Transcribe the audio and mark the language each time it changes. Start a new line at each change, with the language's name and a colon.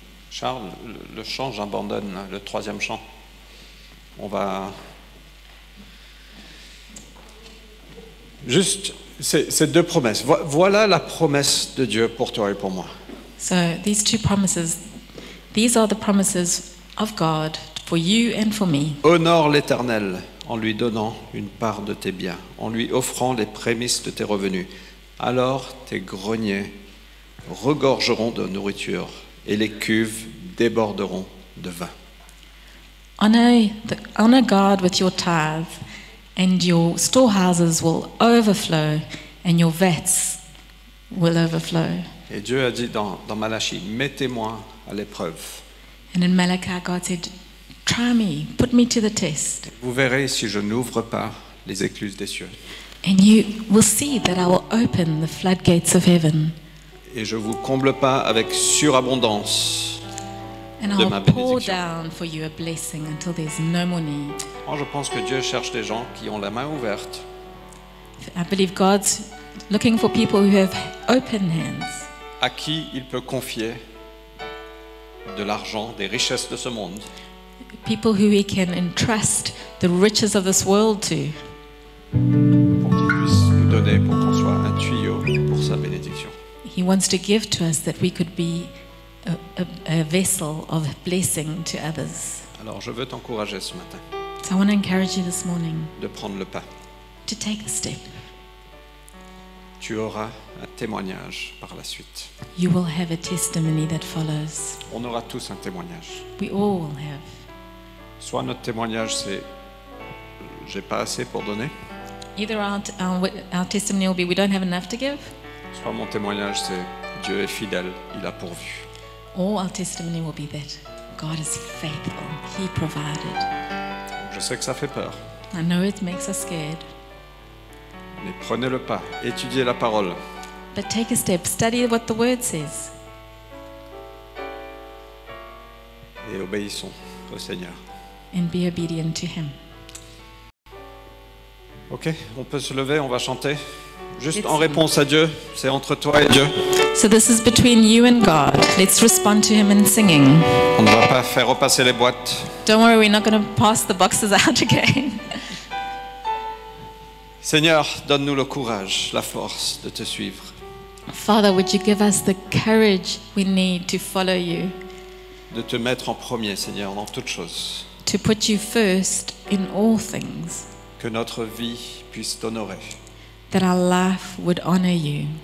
French: Charles, le chant, j'abandonne, le troisième chant. On va... Juste ces deux promesses. Voilà la promesse de Dieu pour toi et pour moi.
English: So these two promises, these are the promises of God for you and for me.
French: Honore l'Éternel en lui donnant une part de tes biens, en lui offrant les prémices de tes revenus. Alors tes greniers regorgeront de nourriture et les cuves déborderont de vin.
English: Honor God with your tithe, and your storehouses will overflow, and your vats will overflow.
French: Et Dieu a dit dans Malachie, mettez-moi à l'épreuve.
English: And in Malachi, God said, try me, put me to the test.
French: Vous verrez si je n'ouvre pas les écluses des cieux.
English: And you will see that I will open the floodgates of heaven.
French: Et je vous comble pas avec surabondance.
English: And
French: De
English: I'll
French: ma pour bénédiction.
English: down for you a blessing until there's no more need.
French: Moi, je pense que Dieu cherche des gens qui ont la main ouverte,
English: I believe God's looking for people who have open hands,
French: à qui il peut confier de l'argent, des richesses de ce monde,
English: people who He can entrust the riches of this world to,
French: pour qu'il puisse nous donner, pour qu'on soit un tuyau pour sa bénédiction.
English: He wants to give to us that we could be a vessel of blessing to others.
French: Alors, je veux t'encourager ce matin
English: So I want to encourage you this morning
French: de prendre le pas.
English: to take the step.
French: Tu auras un témoignage par la suite.
English: You will have a testimony that follows.
French: On aura tous un témoignage.
English: We all will have.
French: Soit notre témoignage, c'est j'ai pas assez pour donner.
English: Either our testimony will be we don't have enough to give,
French: Soit mon témoignage, c'est Dieu est fidèle, il a pourvu.
English: or our testimony will be that God is faithful. He provided.
French: Je sais que ça fait peur,
English: I know it makes us scared,
French: mais prenez le pas, étudiez la parole.
English: but take a step. Study what the Word says
French: Et obéissons au Seigneur.
English: and be obedient to Him.
French: Ok, on peut se lever, on va chanter. Juste
English: Let's
French: en
English: sing.
French: réponse à Dieu, c'est entre toi et Dieu.
English: So this is between you and God. Let's respond to Him in singing.
French: On ne va pas faire repasser les boîtes.
English: Don't worry, we're not going to pass the boxes out again.
French: Seigneur, donne-nous le courage, la force de te suivre.
English: Father, would you give us the courage we need to follow you, De te mettre en premier, Seigneur, dans toutes choses. to put you first in all things, Que notre vie puisse t'honorer. that our life would honor you.